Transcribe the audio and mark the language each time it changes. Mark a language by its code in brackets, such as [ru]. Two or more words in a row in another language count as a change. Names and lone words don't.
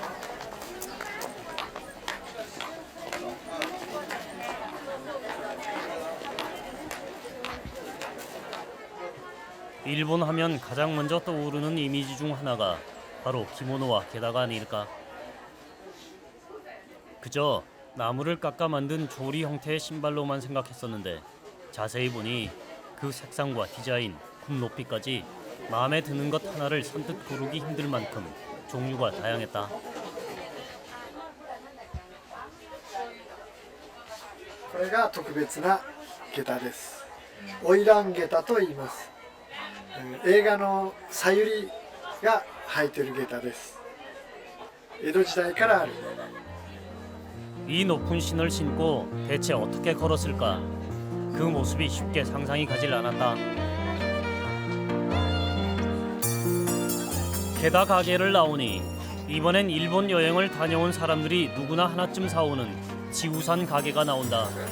[ko] 일본 하면 가장 먼저 떠오르는 이미지 중 하나가 바로 기모노와 게다가 아닐까. 그저 나무를 깎아 만든 조리 형태의 신발로만 생각했었는데 자세히 보니 그 색상과 디자인, 굽 높이까지 마음에 드는 것 하나를 선뜻 고르기 힘들 만큼 종류가 다양했다. [ja] これが特別な下駄です。花魁下駄と言います。映画のさゆりが履いてる下駄です。江戸時代からある。 [ko] 이 높은 신을 신고 대체 어떻게 걸었을까? 그 모습이 쉽게 상상이 가질 않았다. 게다 가게를 나오니 이번엔 일본 여행을 다녀온 사람들이 누구나 하나쯤 사오는 지우산 가게가 나온다.